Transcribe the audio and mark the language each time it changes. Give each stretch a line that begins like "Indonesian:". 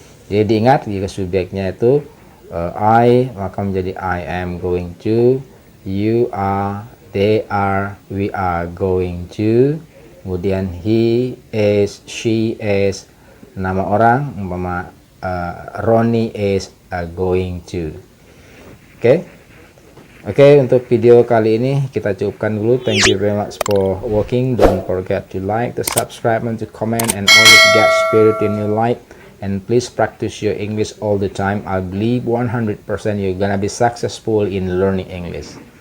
Indonesian: Jadi diingat, jika subjeknya itu I, maka menjadi
English: I am going to. You are, they are, we are going to.
Indonesian: Kemudian
English: he is, she is,
Indonesian: nama orang umpama
English: Ronnie is going to.
Indonesian: Oke, untuk video kali ini kita cukupkan dulu.
English: Thank you very much for watching. Don't forget to like, to subscribe, and to comment, and always get spirit in your life. and please practice your English all the time. I believe 100% you're gonna be successful in learning English.